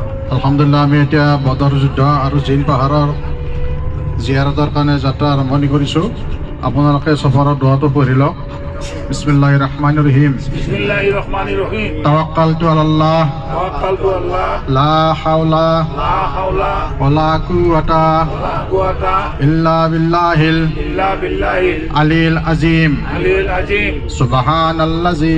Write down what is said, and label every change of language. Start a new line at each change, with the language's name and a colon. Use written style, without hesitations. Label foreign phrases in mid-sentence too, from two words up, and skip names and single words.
Assamese: আলহামদুলিল্লাহ আমি এতিয়া বদৰ যুদ্ধ আৰু জিন পাহাৰৰ জিয়াৰতৰ কাৰণে যাত্ৰা আৰম্ভণি কৰিছোঁ। আপোনালোকে সফৰৰ দোৱাটো পঢ়ি লওক।
Arabic: بسم الله الرحمن الرحيم. بسم الله الرحمن الرحيم. توكلت على الله توكلت الله لا حول لا حول ولا قوة ولا قوة إلا بالله إلا بالله العلي العظيم. العلي العظيم. সুবহানাল্লাযী